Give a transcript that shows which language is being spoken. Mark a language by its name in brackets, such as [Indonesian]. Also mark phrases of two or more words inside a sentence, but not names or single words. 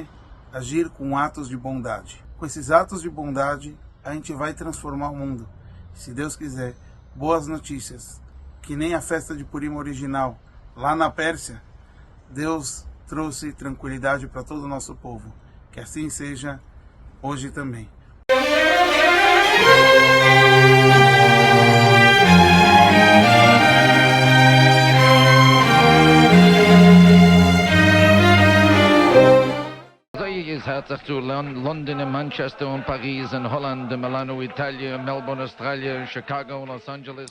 [Portuguese] Agir com atos de bondade. Com esses atos de bondade, a gente vai transformar o mundo. Se Deus quiser, boas notícias, que nem a festa de Purim original, lá na Pérsia, Deus trouxe tranquilidade para todo o nosso povo. Que assim seja hoje também. [German] Herzlich zu London, Manchester und Paris und Holland, Milano, Italien, Melbourne, Australien, Chicago und Los Angeles.